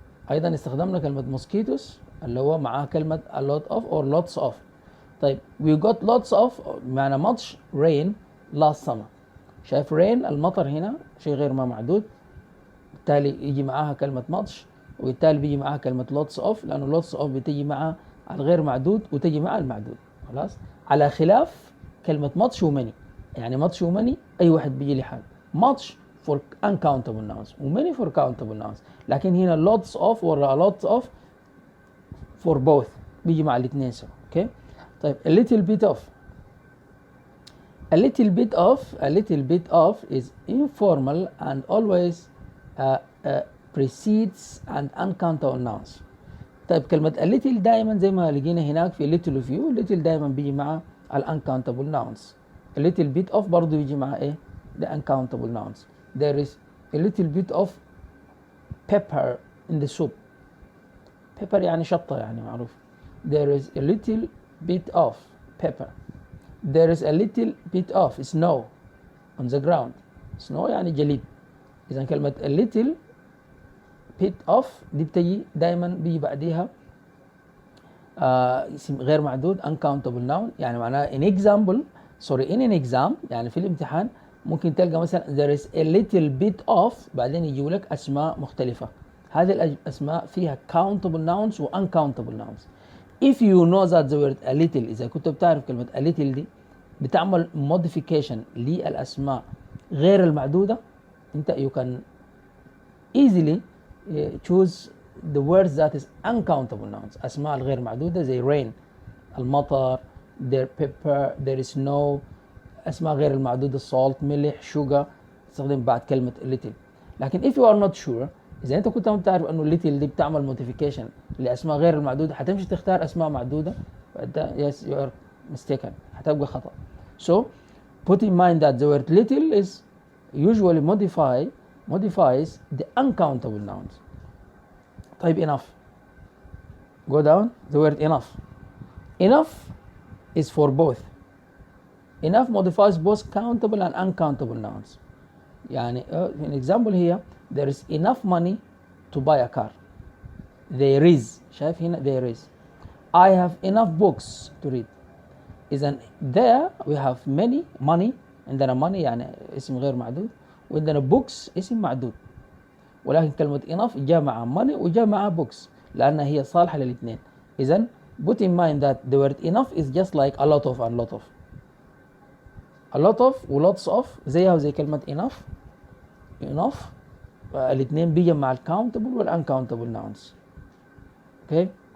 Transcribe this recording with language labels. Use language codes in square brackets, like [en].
[ar] أيضا استخدمنا كلمة mosquitoes اللي هو معاه كلمة a lot of or lots of. [en] طيب we got lots of [ar] معنى [en] much rain last summer. [ar] شايف rain المطر هنا شيء غير ما معدود بالتالي يجي معاها كلمة much وبالتالي بيجي معاها كلمة lots of لأنه lots of بتجي مع الغير معدود وتجي مع المعدود. خلاص. على خلاف كلمة much و many. يعني much و many أي واحد بيجي لحال. [en] much for uncountable nouns و many for countable nouns. [ar] لكن هنا lots of ولا lots of for both بيجي مع الاثنين سوا. اوكي. [en] طيب a little bit of is informal and always precedes and uncountable nouns. [ar] طيب كلمة a little دائما زي ما لقينا هناك في little of you. little دائما بيجي مع ال uncountable nouns. [en] a little bit of برضو بيجي مع ايه the uncountable nouns. there is a little bit of pepper in the soup. [ar] pepper يعني شطة يعني معروف. [en] there is a little bit of pepper. there is a little bit of snow on the ground. [ar] snow يعني جليد. إذا كلمة a little bit of دي بتجي دائما بيجي بعديها اسم غير معدود uncountable noun. يعني معناها [en] in an exam [ar] يعني في الامتحان ممكن تلقى مثلا [en] there is a little bit of [ar] بعدين يجيوا لك أسماء مختلفة. هذه الأسماء فيها countable nouns و uncountable nouns. [en] if you know that the word a little [ar] إذا كنت بتعرف كلمة [en] a little دي بتعمل modification [ar] للأسماء غير المعدودة أنت [en] you can easily choose the words that is uncountable nouns. [ar] أسماء الغير معدودة زي [en] rain المطر there pepper there is snow. [ar] أسماء غير المعدودة salt ملح sugar تستخدم بعد كلمة little. لكن [en] if you are not sure [ar] إذا أنت كنت ما بتعرف أنه little دي بتعمل modification لأسماء غير المعدودة حتمشي تختار أسماء معدودة [en] yes you are mistaken [ar] هتبقى خطأ. [en] so put in mind that the word little is usually modifies the uncountable nouns. طيب enough. go down the word enough is for both. enough modifies both countable and uncountable nouns. [ar] يعني [en] an example here there is enough money to buy a car. there is [ar] شايف هنا [en] there is. I have enough books to read. إذن there we have many money. [ar] عندنا money يعني اسم غير معدود وعندنا books اسم معدود. ولكن كلمة enough جاء مع money وجاء مع books لأنها هي صالحة للاثنين. [en] إذن put in mind that the word enough is just like a lot of and lot of. [ar] a lot of و lots of زيها وزي كلمة enough الاثنين بيجي مع ال countable وال uncountable nouns. okay.